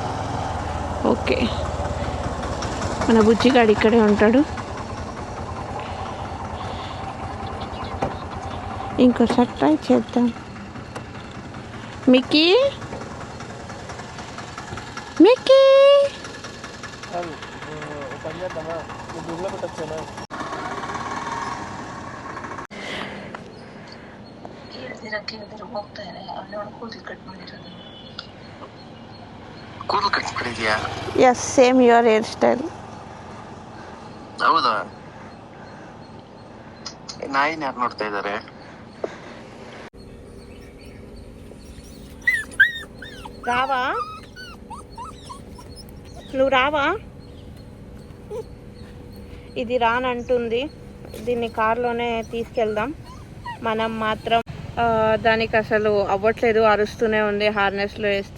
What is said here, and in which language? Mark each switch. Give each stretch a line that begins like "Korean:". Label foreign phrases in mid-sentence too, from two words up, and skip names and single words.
Telugu: ఓకే, మన బుజ్జిగాడు ఇక్కడే ఉంటాడు. ఇంకోసారి ట్రై చేద్దాం. మిక్కీ మిక్కీ
Kannada: ಕೂದಲು ಕಟ್ಬಿಟ್ಟಿದ್ಯಾ?
English: Yes, same your hair style.
Kannada: ಹೌದಾ? ನಾಯಿನ ಯಾರು ನೋಡ್ತಾ ಇದ್ದಾರೆ?
Telugu: రావా నువ్వు రావా? ఇది రానంటుంది. దీన్ని కార్లోనే తీసుకెళ్దాం. మనం మాత్రం దానికి అసలు అవ్వట్లేదు, అరుస్తూనే ఉంది హార్నెస్లో వేస్తే.